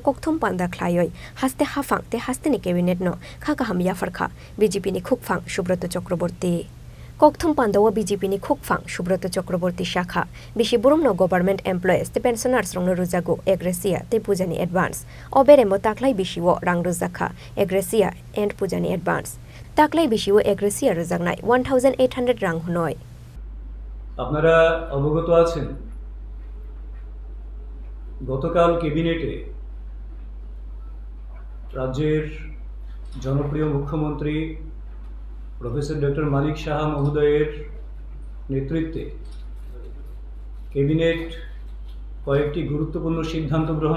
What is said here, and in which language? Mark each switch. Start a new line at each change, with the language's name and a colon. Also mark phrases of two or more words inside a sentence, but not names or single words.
Kok Borok: kokthum panda khlaioi Haste hafang te Hasteni cabinet no Khakaham Yapharkha BJP ni khukphang Subrata Chakraborty Kokthum Pandawa BJP ni khukphang Subrata Chakraborty Shakha Bishi Burum no
English: government employees
Kok Borok: te pensioners rong no rujago egresia te pujani advance Oberemo taklai bishiwo rang rujaka egresia and pujani advance taklai bishiwo egresia rujagnai 1800 rang hunoi
Bangla: আপনারা অবগত আছেন গতকাল ক্যাবিনেটে রাজ্যের জনপ্রিয় মুখ্যমন্ত্রী প্রফেসর ডক্টর মানিক সাহা মহোদয়ের নেতৃত্বে ক্যাবিনেট কয়েকটি গুরুত্বপূর্ণ সিদ্ধান্ত গ্রহণ